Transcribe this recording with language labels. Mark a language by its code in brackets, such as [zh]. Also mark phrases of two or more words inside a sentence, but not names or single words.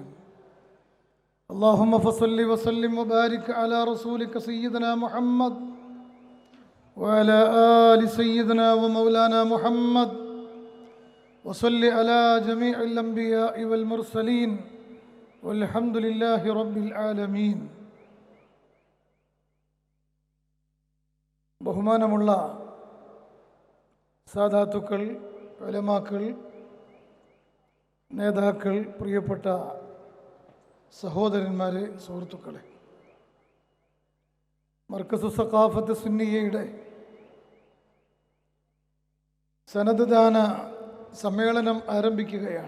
[ar] اللهم فصل وسلم وبارك على رسولك سيدنا محمد وعلى آل سيدنا ومولانا محمد وصل على جميع الأنبياء والمرسلين والحمد لله رب العالمين. [ml] ബഹുമാനമുള്ള സാദാത്തുക്കൾ, ഉലമാക്കൾ, നേതാക്കൾ, പ്രിയപ്പെട്ട സഹോദരന്മാരെ, സുഹൃത്തുക്കളെ, മർക്കസ് സഖാഫത്ത് സുന്നിയയുടെ സനദ് ദാന സമ്മേളനം ആരംഭിക്കുകയാണ്.